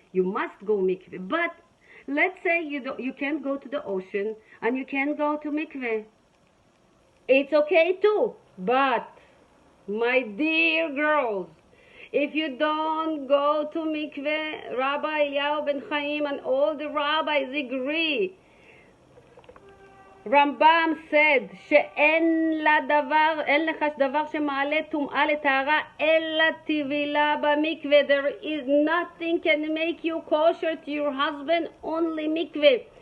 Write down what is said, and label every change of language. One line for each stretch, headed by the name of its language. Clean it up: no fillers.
English: You must go mikveh. But let's say you can't go to the ocean and you can't go to mikveh. It's okay too. But my dear girls, if you don't go to mikveh, Rabbi Eliyahu Ben Chaim and all the rabbis agree, Rambam said
Hebrew: שאין לך דבר שמעלה טומאה לטהרה אלא טבילה במקווה.
English: There is nothing can make you kosher to your husband, only mikveh.